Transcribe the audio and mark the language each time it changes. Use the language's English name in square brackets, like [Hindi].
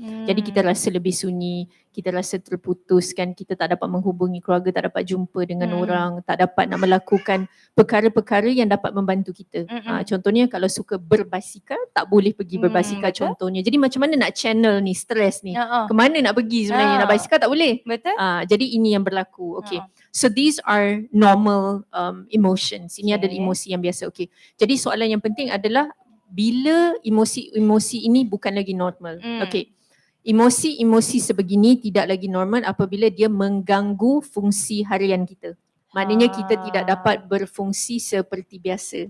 [Malay] Jadi kita rasa lebih sunyi, kita rasa terputuskan, kita tak dapat menghubungi keluarga, tak dapat jumpa dengan orang, tak dapat nak melakukan perkara-perkara yang dapat membantu kita. Contohnya kalau suka berbasikal, tak boleh pergi berbasikal contohnya. Jadi macam mana nak channel ni, stres ni? Kemana nak pergi sebenarnya? Nak basikal tak boleh. Betul. Jadi ini yang berlaku. Okay. [English] So these are normal emotions. [Malay] Ini adalah emosi yang biasa. Okay. Jadi soalan yang penting adalah bila emosi ini bukan lagi normal. Okey. Emosi sebegini tidak lagi normal apabila dia mengganggu fungsi harian kita. Maknanya kita tidak dapat berfungsi seperti biasa.